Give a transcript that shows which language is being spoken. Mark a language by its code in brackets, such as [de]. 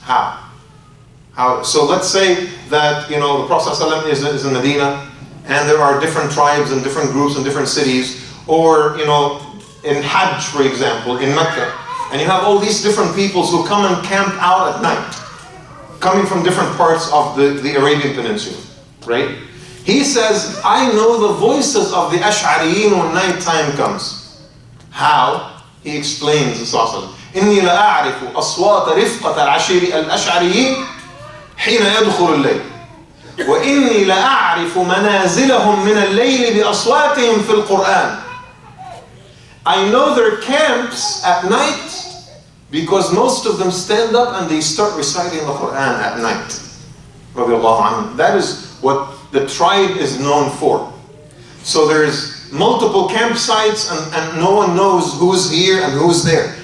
[en] How? So let's say that the Prophet ﷺ is in Medina, and there are different tribes and different groups and different cities, or in Hajj, for example, in Mecca, and you have all these different peoples who come and camp out at night, coming from different parts of the Arabian Peninsula, right? He says, I know the voices of the Ash'ariyin when night time comes. How? He explains, [ar] إِنِّي لَأَعْرِفُ أَصْوَاتَ رِفْقَةَ الْأَشْعَرِيِّينَ حين يدخل الليل وإني لأعرف منازلهم من الليل بأصواتهم في القرآن. [en] I know their camps at night because most of them stand up and they start reciting the Quran at night. That is what the tribe is known for. So there's multiple campsites and no one knows who's here and who's there.